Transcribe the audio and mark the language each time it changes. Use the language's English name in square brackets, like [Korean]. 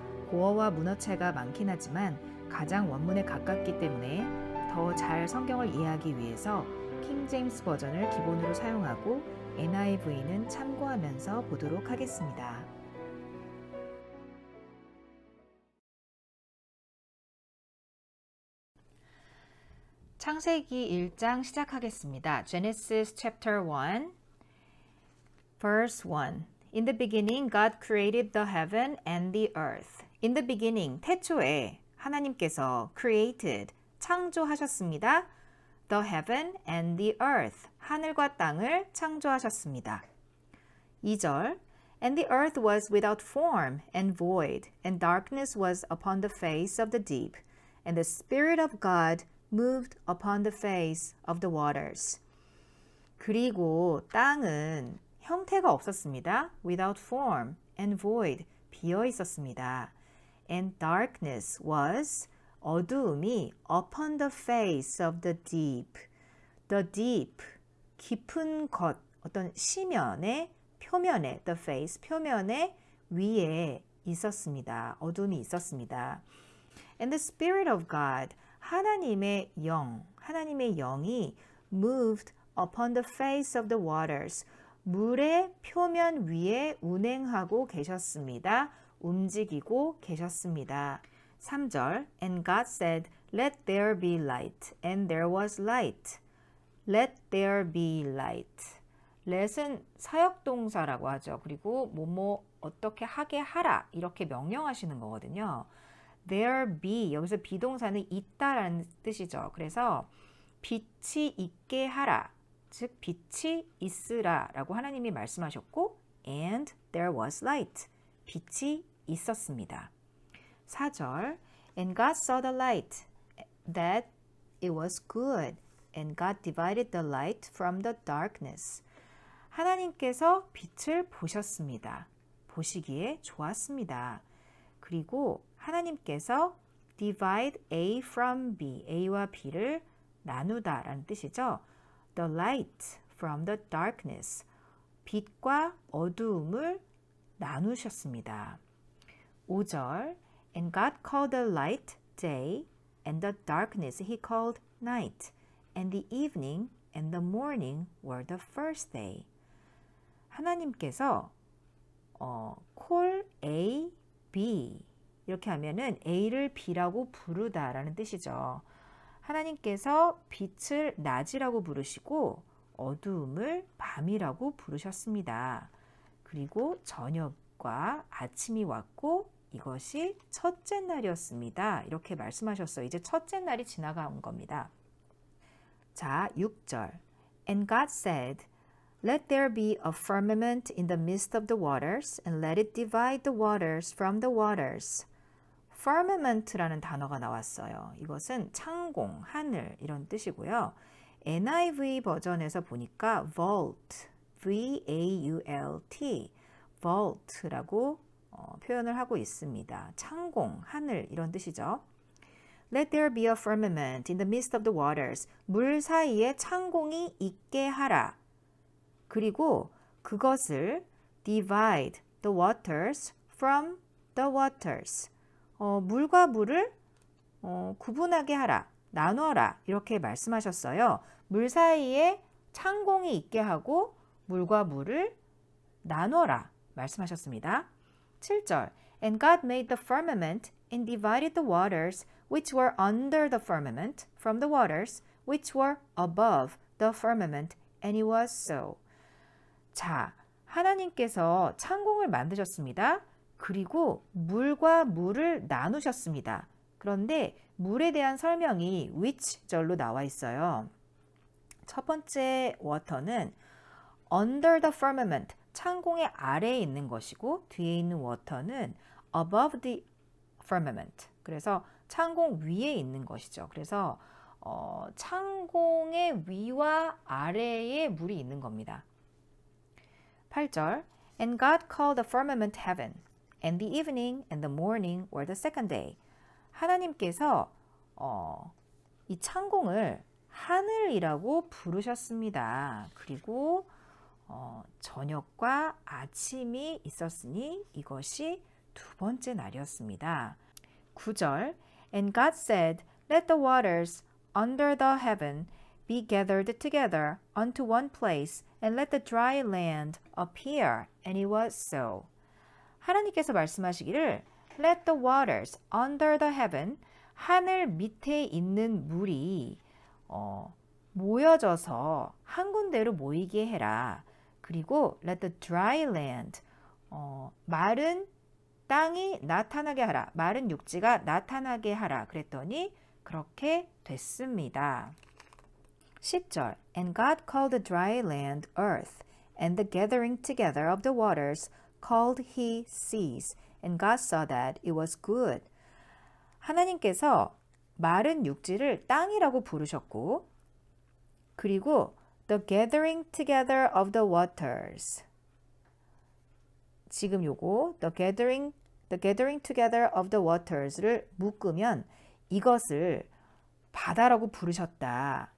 [Korean] 고어와 문어체가 많긴 하지만 가장 원문에 가깝기 때문에 더 잘 성경을 이해하기 위해서 킹제임스 버전을 기본으로 사용하고 NIV는 참고하면서 보도록 하겠습니다. 창세기 1장 시작하겠습니다. [English] Genesis chapter 1, verse 1. In the beginning, God created the heaven and the earth. In the beginning, [Korean] 태초에 하나님께서 [English] created, [Korean] 창조하셨습니다. [English] The heaven and the earth, [Korean] 하늘과 땅을 창조하셨습니다. 2절. [English] And the earth was without form and void, and darkness was upon the face of the deep, and the Spirit of God moved upon the face of the waters. [Korean] 그리고 땅은 형태가 없었습니다. [English] Without form and void, [Korean] 비어 있었습니다. [English] And darkness was, [Korean] 어두움이 [English] upon the face of the deep. The deep, [Korean] 깊은 것, 어떤 시면에, 표면에, [English] the face, [Korean] 표면에 위에 있었습니다. 어둠이 있었습니다. [English] And the Spirit of God, [Korean] 하나님의 영, 하나님의 영이 [English] moved upon the face of the waters, [Korean] 물의 표면 위에 운행하고 계셨습니다. 움직이고 계셨습니다. 3절. [English] And God said, Let there be light. And there was light. Let there be light. [Korean] let은 사역동사라고 하죠. 그리고 뭐뭐 어떻게 하게 하라 이렇게 명령하시는 거거든요. [English] There be, [Korean] 여기서 비동사는 있다라는 뜻이죠. 그래서 빛이 있게 하라, 즉 빛이 있으라 라고 하나님이 말씀하셨고 [English] And there was light, [Korean] 빛이 있었습니다. 4절. [English] And God saw the light, that it was good, and God divided the light from the darkness. [Korean] 하나님께서 빛을 보셨습니다. 보시기에 좋았습니다. 그리고 하나님께서 [English] divide A from B, [Korean] A와 B를 나누다 라는 뜻이죠. [English] The light from the darkness, 빛과 어두움을 나누셨습니다. [Korean] 5절. [English] And God called the light day, and the darkness he called night, and the evening and the morning were the first day. [Korean] 하나님께서 [English] call A, B [Korean] 이렇게 하면은 A를 B라고 부르다라는 뜻이죠. 하나님께서 빛을 낮이라고 부르시고 어두움을 밤이라고 부르셨습니다. 그리고 저녁과 아침이 왔고 이것이 첫째 날이었습니다. 이렇게 말씀하셨어요. 이제 첫째 날이 지나간 겁니다. 자, 6절. [English] And God said, Let there be a firmament in the midst of the waters, and let it divide the waters from the waters. [Korean] firmament라는 단어가 나왔어요. 이것은 창공, 하늘 이런 뜻이고요. NIV 버전에서 보니까 vault, V-A-U-L-T, vault라고 표현을 하고 있습니다. 창공, 하늘 이런 뜻이죠. [English] Let there be a firmament in the midst of the waters. [Korean] 물 사이에 창공이 있게 하라. 그리고 그것을 [English] divide the waters from the waters. [Korean] 물과 물을 구분하게 하라, 나눠라 이렇게 말씀하셨어요. 물 사이에 창공이 있게 하고 물과 물을 나눠라 말씀하셨습니다. 7절. [English] And God made the firmament and divided the waters which were under the firmament from the waters which were above the firmament, and it was so. [Korean] 자, 하나님께서 창공을 만드셨습니다. 그리고 물과 물을 나누셨습니다. 그런데 물에 대한 설명이 which 절로 나와 있어요. 첫 번째 water는 [English] under the firmament, [Korean] 창공의 아래에 있는 것이고 뒤에 있는 water는 [English] above the firmament. [Korean] 그래서 창공 위에 있는 것이죠. 그래서 창공의 위와 아래에 물이 있는 겁니다. [English] 8절 And God called the firmament heaven, and the evening and the morning were the second day. [Korean] 하나님께서 이 창공을 하늘이라고 부르셨습니다. 그리고 저녁과 아침이 있었으니 이것이 두 번째 날이었습니다. [English] 9절 And God said, Let the waters under the heaven be gathered together unto one place, and let the dry land appear. And it was so. [Korean] 하나님께서 말씀하시기를 [English] Let the waters under the heaven, [Korean] 하늘 밑에 있는 물이 모여져서 한 군데로 모이게 해라. 그리고 [English] let the dry land, [Korean] 마른 땅이 나타나게 하라. 마른 육지가 나타나게 하라. 그랬더니 그렇게 됐습니다. [English] 10절 And God called the dry land earth, and the gathering together of the waters called he seas. And God saw that it was good. [Korean] 하나님께서 마른 육지를 땅이라고 부르셨고 그리고 [English] the gathering together of the waters. [Korean] 지금 요거 [English] the gathering together of the waters [Korean] 를 묶으면 이것을 바다라고 부르셨다.